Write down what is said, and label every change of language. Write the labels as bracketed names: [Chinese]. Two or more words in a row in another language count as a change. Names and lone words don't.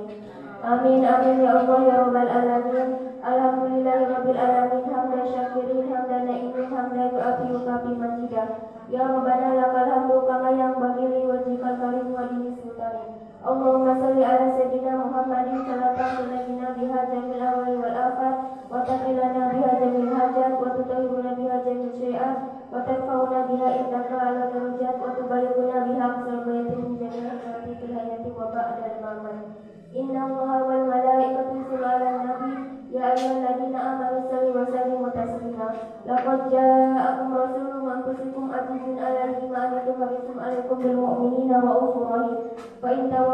[Arabic] آمين آمين يا الله يا رب العالمين. الحمد لله رب العالمين حمدا شاكرين حمدا نائمين حمدا يكافئ مجيدا. يا ربنا لك الحمد كما ينبغي لوجهك الكريم ولذي سلطانك. اللهم صل على سيدنا محمد صلاة تنجينا بها جميل أوالي والآخر وتقيلنا بها جميل حاجات وتطهرنا بها جميل سيئات وترفعنا بها عندك أعلى درجات وتبلغنا بها أقصى البيات من جميع الحياة في الحياة وبعد الممات. إن الله والملائكة يصلون على النبي يا أيها الذين آمنوا صلوا وسلموا تسليما. لقد جاءكم رسول من أنفسكم عزيز عليه ما أنتم حريص عليكم بالمؤمنين رؤوف رحيم. فإن